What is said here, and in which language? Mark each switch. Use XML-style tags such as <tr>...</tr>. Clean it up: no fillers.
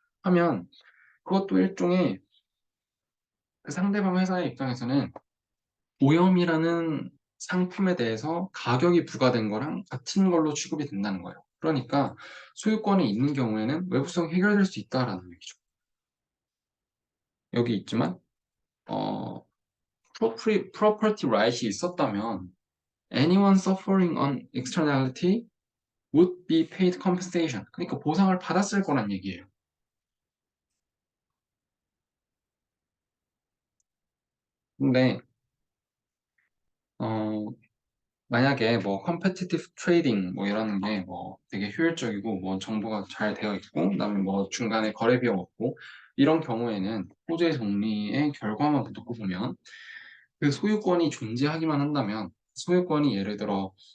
<ko>하면 그것도 일종의 그 상대방 회사의 입장에서는 오염이라는 상품에 대해서 가격이 부과된 거랑 같은 걸로 취급이 된다는 거예요. 그러니까 소유권이 있는 경우에는 외부성이 해결될 수 있다라는 얘기죠. 여기 있지만</ko> <en>property right</en> <ko>이 있었다면</ko> <en>anyone suffering on externality would be paid compensation.</en> <ko>그러니까 보상을 받았을 거란 얘기예요. 근데 어, 만약에 뭐 competitive trading 뭐 이런 게 뭐 되게 효율적이고 뭐 정보가 잘 되어 있고 그다음에 뭐 중간에 거래 비용 없고 이런 경우에는 호재 정리의 결과만 놓고 보면 그 소유권이 존재하기만 한다면 소유권이 예를 들어</ko>